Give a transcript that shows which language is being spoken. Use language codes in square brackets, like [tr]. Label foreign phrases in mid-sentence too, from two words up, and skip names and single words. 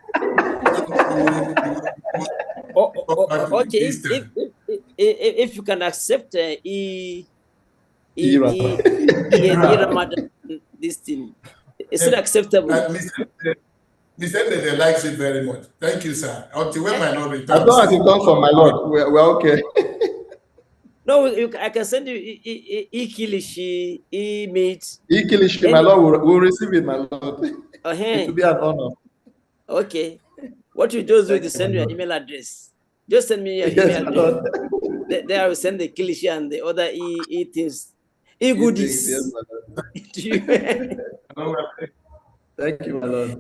[en] Okay, if you can accept Ramadan, this thing, is it acceptable? Mr. Dede likes it very much. Thank you, sir. Until when my lord returns. As long as it comes from my lord, we're okay. No, I can send you e-kilishi, e-meat. E-kilishi, my lord, we'll receive it, my lord. It will be an honor. Okay. What you just do is send your email address. Just send me your email address. There I will send the kilishi and the other things, goodies. Yes, my lord. Thank you, my lord.